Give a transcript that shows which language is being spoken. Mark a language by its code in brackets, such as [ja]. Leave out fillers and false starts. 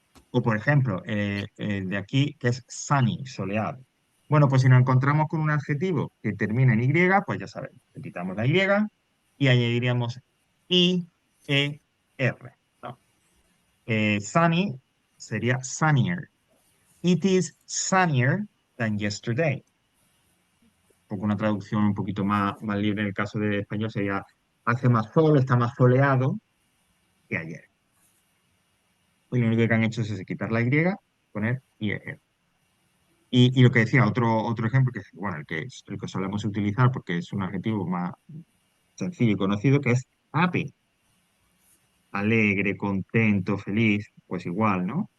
[es] O por ejemplo, el de aquí, que es sunny, soleado. Bueno, pues si nos encontramos con un adjetivo que termina en Y, pues ya sabemos, le quitamos la Y y añadiríamos I-E-R, ¿no? Sunny sería sunnier. [en] It is sunnier than yesterday. [es] Un poco una traducción un poquito más libre en el caso de español sería hace más sol, está más soleado que ayer. Y lo único que han hecho es quitar la Y, poner IER. Y lo que decía, otro ejemplo, que es, bueno, el que solemos utilizar porque es un adjetivo más sencillo y conocido, que es happy, alegre, contento, feliz, pues igual, ¿no?